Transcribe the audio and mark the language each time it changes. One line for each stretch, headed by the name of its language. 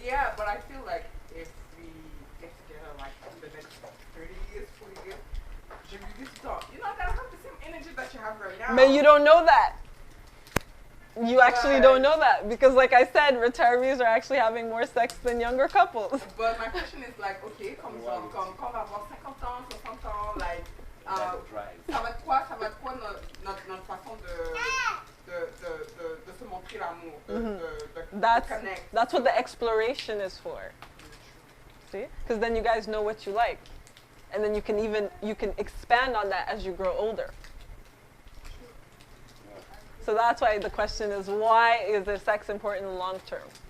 English: Yeah, but I feel like if we get together like in the next 30 years, 40 years, you used to talk. You're not gonna have the same energy that you have right now. But you don't know that. You actually don't know that, because like I said, retirees are actually having more sex than younger couples. But my question is like,
French: ok, comme avoir 50 ans, 60 ans, like, ça va être quoi notre façon de se montrer l'amour, de connect.
English: That's what the exploration is for. See? Because then you guys know what you like. And then you can expand on that as you grow older. So that's why the question is, why is the sex important in long term?